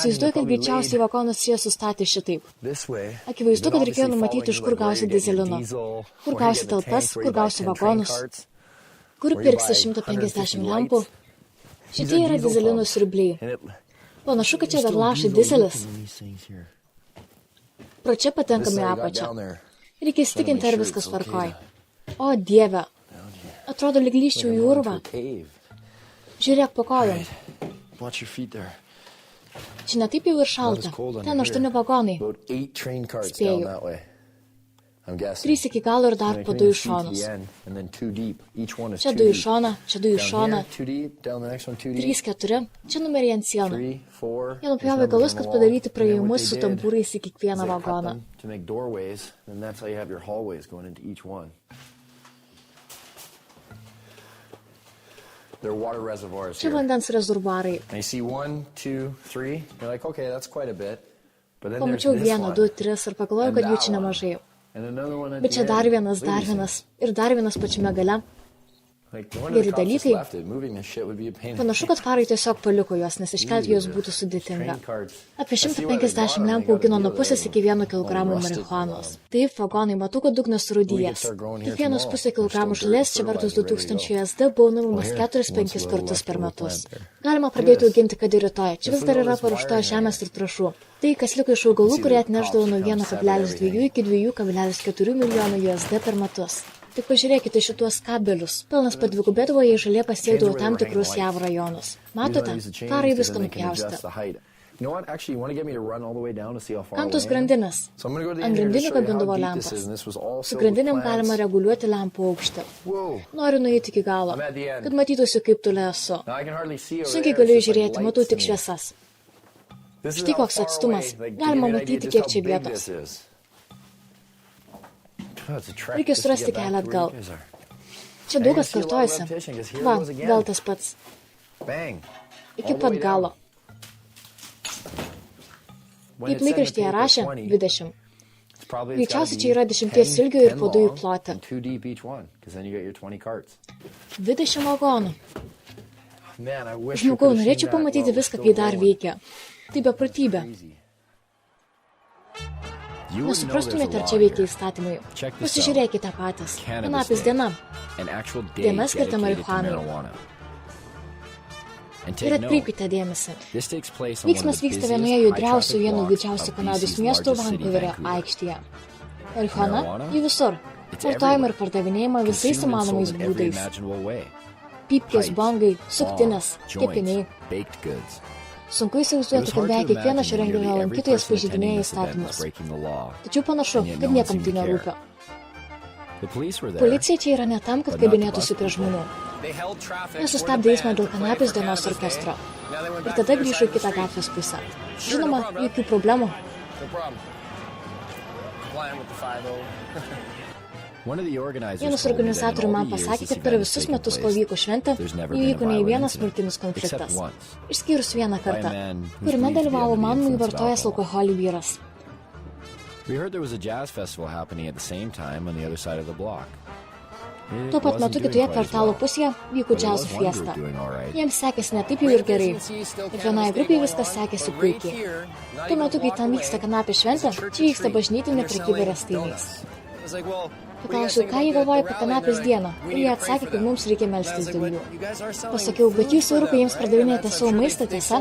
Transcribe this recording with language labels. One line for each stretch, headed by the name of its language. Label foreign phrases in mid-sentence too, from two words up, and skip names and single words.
Lithuanian: Įsivaizduoju,
English: they're
Lithuanian: kad
English: probably
Lithuanian: greičiausiai
English: laid
Lithuanian: vagonas čia sustatė šitaip.
English: this way.
Lithuanian: Akivaizdu,
English: They've
Lithuanian: kad
English: been
Lithuanian: reikėjo
English: obviously
Lithuanian: numatyti, iš kur
English: following you, like,
Lithuanian: gausi
English: where you're getting your
Lithuanian: dyzelino.
English: diesel,
Lithuanian: Kur
English: where you're
Lithuanian: gausi
English: getting the
Lithuanian: talpas,
English: tanks, where
Lithuanian: kur
English: you buy
Lithuanian: gausi 10 vagonus.
English: train carts,
Lithuanian: Kur
English: where you
Lithuanian: pirksi
English: buy 150 150
Lithuanian: lempų?
English: lights. These
Lithuanian: Šitie
English: are
Lithuanian: yra
English: diesel
Lithuanian: dyzelino
English: pumps.
Lithuanian: siurbliai.
English: And it-
Lithuanian: Panašu, kad čia
English: there's
Lithuanian: dar
English: still
Lithuanian: lašai
English: diesel
Lithuanian: dizelis.
English: in these things here.
Lithuanian: Pro čia
English: This
Lithuanian: patenkame
English: side
Lithuanian: į
English: I got
Lithuanian: apačią.
English: down there.
Lithuanian: Reikia įsitikinti, ar
English: Sure
Lithuanian: viskas
English: it's okay
Lithuanian: tvarkoj.
English: to-
Lithuanian: O dieve. Atrodo, lyg lyščiau į urvą.
English: Into a cave.
Lithuanian: Žiūrėk po kojom.
English: Watch your feet there.
Lithuanian: Čia netaip jau ir šalta. Ten 8 vagonai.
English: About 8 train carts
Lithuanian: Spėju.
English: down that way. I'm guessing.
Lithuanian: 3 iki galo ir dar
English: And
Lithuanian: po
English: I 2 came
Lithuanian: iš
English: feet to
Lithuanian: šonus.
English: the end, and then 2 deep. Each one is
Lithuanian: Čia 2 2 į
English: deep.
Lithuanian: šoną, čia 2 į
English: Down
Lithuanian: šoną.
English: here, 2 deep. Down the next one, 2 deep. 3, 4.
Lithuanian: Čia numeriai ant sienų. 3, 4. Jie nupjovė galus, kad padaryti praėjimus su tambūrais į kiekvieną vagoną.
English: To make doorways, and that's how you have your hallways going into each one. They're water reservoirs
Lithuanian: Čia
English: here.
Lithuanian: vandens rezervuarai.
English: And you see 1, 2, 3. You're like, okay, that's quite a bit. But then there's
Lithuanian: Pamačiau
English: this 1, one.
Lithuanian: 2, 3 ir pagalvojau, kad jų čia nemažai.
English: And another one at
Lithuanian: Bet
English: the
Lithuanian: čia dar
English: end.
Lithuanian: vienas, dar
English: Losing.
Lithuanian: vienas. Ir dar vienas pačiame gale.
English: Like, no wonder the
Lithuanian: Geri
English: cops just
Lithuanian: dalykai.
English: left it. Moving this shit would be a pain in the
Lithuanian: Panašu, kad farai tiesiog paliko juos, nes iškelti juos būtų sudėtinga. Apie 150 lempų augino nuo pusės iki 1 kg marihuanos. Taip, vagonai, matau, kad dugnas surūdyjęs. Kiekvienas pusė kilogramų žolės čia vertus 2000 USD buvo nuimamas 4-5 kartus per metus. Galima pradėti auginti, kad ir rytoj. Čia vis dar yra paruošta žemės ir trąšų. Tai, kas liko iš augalų, kurie atneždavo nuo 1,2 iki 2,4 milijonų USD per metus. Tik pažiūrėkite šituos kabelius. Pelnas padvigubėdavo, jei žolė pasiekdavo tam tikrus JAV rajonus. Matote, farai viską nupjaustė.
English: You know what? Actually, you want to get me to run all the way down to see how far
Lithuanian: Kam tos
English: away I am?
Lithuanian: grandinės?
English: So I'm going to go to the
Lithuanian: Ant
English: engineer to
Lithuanian: grandinių
English: show you how
Lithuanian: kabindavo
English: deep this
Lithuanian: lempas.
English: is, and this was all
Lithuanian: Su
English: filled with
Lithuanian: grandinėm
English: plants.
Lithuanian: galima reguliuoti lempų aukštį.
English: Whoa.
Lithuanian: Noriu nueiti iki galo,
English: I'm at the end.
Lithuanian: kad matytųsi, kaip toli esu.
English: Now I can hardly see over
Lithuanian: Sunkiai
English: there.
Lithuanian: galiu
English: It's just like
Lithuanian: žiūrėti, matau
English: lights
Lithuanian: tik
English: in the-
Lithuanian: šviesas.
English: This is
Lithuanian: Štai
English: how
Lithuanian: koks
English: far
Lithuanian: atstumas.
English: away. Like,
Lithuanian: Galima
English: give me an
Lithuanian: matyti,
English: idea
Lithuanian: kiek
English: just
Lithuanian: čia
English: how big
Lithuanian: vietos.
English: this is. Oh, it's a trek
Lithuanian: Reikia
English: just to
Lithuanian: surasti
English: get back
Lithuanian: kelią
English: to where
Lithuanian: atgal.
English: you guys are.
Lithuanian: Čia daug kas kartojasi. Va, vėl tas pats.
English: Bang.
Lithuanian: Iki
English: All the
Lithuanian: pat
English: way
Lithuanian: galo.
English: down. When
Lithuanian: Kaip
English: it said in the
Lithuanian: laikraštyje
English: paper
Lithuanian: rašė 20, 20.
English: it's probably- it's gotta
Lithuanian: Greičiausiai
English: be
Lithuanian: čia yra 10 ilgio ir
English: 10
Lithuanian: po 2
English: long
Lithuanian: plotį.
English: and 2 deep each one, 'cause then you get your 20 carts.
Lithuanian: 20 vagonų.
English: Man, I wish we
Lithuanian: Žmogau,
English: could have
Lithuanian: norėčiau
English: seen that
Lithuanian: pamatyti
English: while it was
Lithuanian: viską,
English: still
Lithuanian: kai dar
English: going.
Lithuanian: veikia. Tai beprotybė.
English: Crazy. You wouldn't know
Lithuanian: Nesuprastumėte,
English: there's
Lithuanian: ar
English: a
Lithuanian: čia
English: law
Lithuanian: veikia
English: here.
Lithuanian: įstatymai.
English: Check this
Lithuanian: Pasižiūrėkite patys.
English: Cannabis
Lithuanian: Kanapės
English: Day.
Lithuanian: diena.
English: An actual day
Lithuanian: Diena skirta
English: dedicated to
Lithuanian: marihuanai.
English: marijuana. And
Lithuanian: Ir
English: take note,
Lithuanian: atkreipkite dėmesį.
English: this takes place on one of
Lithuanian: Veiksmas
English: the
Lithuanian: vyksta
English: busiest
Lithuanian: vienoje judriausių,
English: high-traffic
Lithuanian: vieno
English: blocks
Lithuanian: didžiausių
English: of
Lithuanian: Kanados
English: BC's
Lithuanian: miestų
English: largest city,
Lithuanian: Vancouverio
English: Vancouver.
Lithuanian: aikštėje. Marihuana
English: Marijuana?
Lithuanian: jį visur.
English: It's
Lithuanian: Vartojama ir
English: everywhere.
Lithuanian: pardavinėjama visais
English: Consumed and
Lithuanian: įmanomais
English: sold in every
Lithuanian: būdais.
English: imaginable way.
Lithuanian: Pypkės,
English: Pipes,
Lithuanian: bangai, suktinės,
English: bongs,
Lithuanian: kepiniai.
English: joints, baked goods.
Lithuanian: Sunku
English: It was
Lithuanian: įsivaizduoti, kad
English: hard
Lithuanian: beveik
English: to
Lithuanian: kiekvienas šio
English: imagine
Lithuanian: renginio
English: nearly every
Lithuanian: lankytojas
English: person attending
Lithuanian: pažeidinėja
English: this event was
Lithuanian: įstatymus.
English: breaking the law.
Lithuanian: Tačiau panašu,
English: And yet
Lithuanian: kad
English: no one
Lithuanian: niekam
English: seemed
Lithuanian: tai
English: to care.
Lithuanian: nerūpia.
English: The police were there.
Lithuanian: Policija čia yra ne tam, kad
English: But not the
Lithuanian: kabinėtųsi
English: bus
Lithuanian: prie žmonių.
English: They held traffic
Lithuanian: Jie
English: for the
Lithuanian: sustabdė eismą
English: band
Lithuanian: dėl
English: to play
Lithuanian: Kanapės
English: for
Lithuanian: dienos
English: Cannabis Day.
Lithuanian: orkestro.
English: Now they went
Lithuanian: Ir
English: back
Lithuanian: tada
English: to their
Lithuanian: grįžo į
English: side of the
Lithuanian: kitą
English: street.
Lithuanian: gatvės pusę.
English: Sure, no
Lithuanian: Žinoma,
English: problem,
Lithuanian: jokių problemų.
English: No problem. Complying with the 5-0. One of the organizers
Lithuanian: Vienas
English: told me that in
Lithuanian: organizatorių
English: all
Lithuanian: man
English: the years
Lithuanian: pasakė,
English: this
Lithuanian: kad per
English: event has
Lithuanian: visus
English: taken
Lithuanian: metus, kol
English: place,
Lithuanian: vyko šventė,
English: there's never been a
Lithuanian: įvyko nei
English: violent
Lithuanian: vienas
English: incident,
Lithuanian: smurtinis
English: except
Lithuanian: konfliktas.
English: once.
Lithuanian: Išskyrus vieną kartą,
English: By a man who's
Lithuanian: kuriame
English: believed to be
Lithuanian: dalyvavo
English: under the
Lithuanian: manumai
English: influence of
Lithuanian: vartojęs
English: alcohol.
Lithuanian: alkoholį vyras.
English: We heard there was a jazz festival happening at the same time on the other side of the block. It
Lithuanian: Tuo pat
English: wasn't
Lithuanian: metu
English: doing
Lithuanian: kitoje
English: quite as
Lithuanian: kvartalo
English: well,
Lithuanian: pusėje vyko
English: but there
Lithuanian: džiazo
English: was one group
Lithuanian: fiesta.
English: doing all right.
Lithuanian: Jiems sekėsi ne taip jau ir gerai. Bet vienai grupiai viskas sekėsi puikiai. Tuo metu, kai ten vyksta kanapės šventė, čia vyksta bažnytinė prekyba rąstynais. Paklausiau, ką jie galvoja apie kanapės dieną, ir jie atsakė, kad mums reikia melstis dėl jų. Pasakiau, bet jūs vyrukai jiems pardavinėjate savo maistą, tiesa?